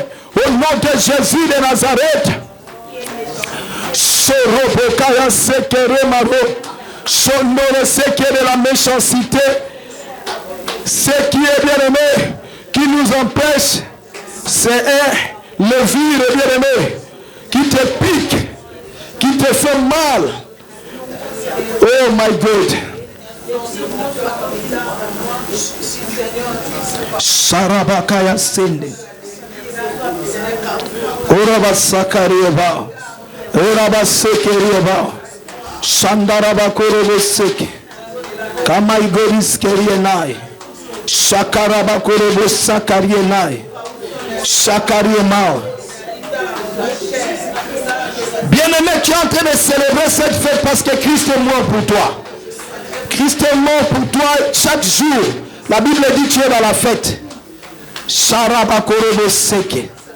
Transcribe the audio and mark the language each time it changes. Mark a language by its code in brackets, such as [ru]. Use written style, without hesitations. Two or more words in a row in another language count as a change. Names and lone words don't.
[fr] Au nom de Jésus de Nazareth. Ce qui est de la méchanceté, ce qui est bien aimé, qui nous empêche, c'est un levure bien aimé, qui te pique, qui te fait mal. [en] Oh my God. Sarabakaya Sende. Oraba Sakarieba. Oraba Sekerieba. Shandaraba Koroboseke. Kamaigoris Kerienai. Shakaraba Korobo Sakarienai. Shakariemao. [fr] Bien-aimé, tu es en train de célébrer cette fête parce que Christ est mort pour toi. Christ est mort pour toi chaque jour. La Bible dit tu es dans la fête. Sharaba Korobo Seke.